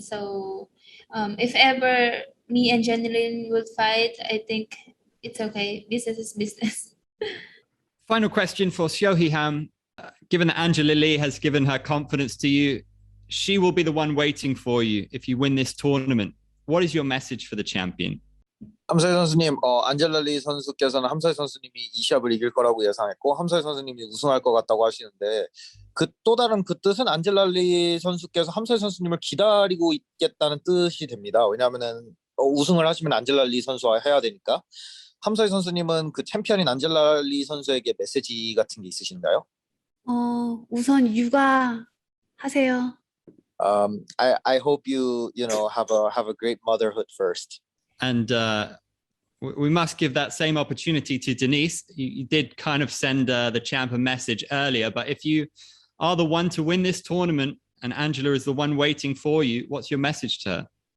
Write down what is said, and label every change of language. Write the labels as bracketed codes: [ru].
[en] So if ever me and Jenelyn would fight, I think it's okay. Business is business. Final question for Seo Hee Ham. Given that Angela Lee has given her confidence to you, she will be the one waiting for you if you win this tournament. What is your message for the champion? [ko] 함서희 선수님, 안젤라 리 선수께서는 함서희 선수님이 이 시합을 이길 거라고 예상했고 함서희 선수님이 우승할 것 같다고 하시는데 그 또 다른 그 뜻은 안젤라 리 선수께서 함서희 선수님을 기다리고 있겠다는 뜻이 됩니다. 왜냐하면은 우승을 하시면 안젤라 리 선수와 해야 되니까. 함서희 선수님은 그 챔피언인 안젤라 리 선수에게 메시지 같은 게 있으신가요? 우선 육아하세요. [en] I hope you have a great motherhood first. And we must give that same opportunity to Denice. You did kind of send the champ a message earlier, but if you are the one to win this tournament and Angela is the one waiting for you, what's your message to her?